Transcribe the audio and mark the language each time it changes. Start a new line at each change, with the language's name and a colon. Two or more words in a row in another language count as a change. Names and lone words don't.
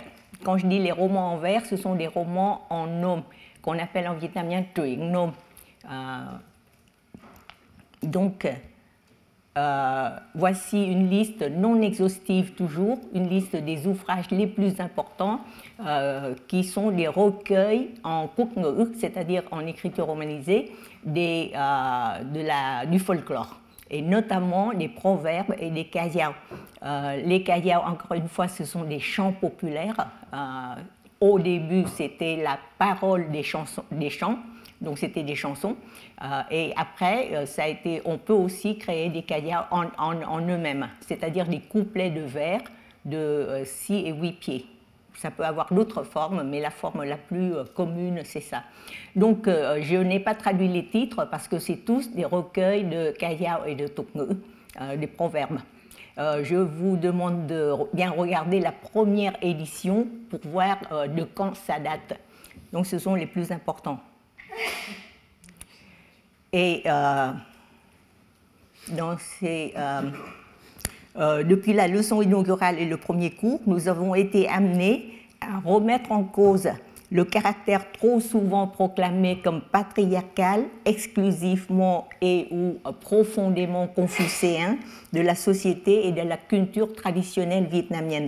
French: Quand je dis les romans en vers, ce sont des romans en nom, qu'on appelle en vietnamien
Vietnamese: truyện nom.
French: Donc, voici une liste non exhaustive toujours, une liste des ouvrages les plus importants qui sont des recueils en
Vietnamese: quốc ngữ,
French: c'est-à-dire en écriture romanisée, du folklore, et notamment des proverbes et des kasiao. Les kasiao, encore une fois, ce sont des chants populaires. Au début, c'était la parole des chants. Donc c'était des chansons, et après on peut aussi créer des kasiao en eux-mêmes, c'est-à-dire des couplets de vers de 6 et 8 pieds. Ça peut avoir d'autres formes, mais la forme la plus commune, c'est ça. Donc je n'ai pas traduit les titres parce que c'est tous des recueils de kasiao et de
Vietnamese: tục ngữ,
French: des proverbes. Je vous demande de bien regarder la première édition pour voir de quand ça date. Donc ce sont les plus importants. Et depuis la leçon inaugurale et le premier cours, nous avons été amenés à remettre en cause le caractère trop souvent proclamé comme patriarcal, exclusivement et ou profondément confucéen de la société et de la culture traditionnelle vietnamienne.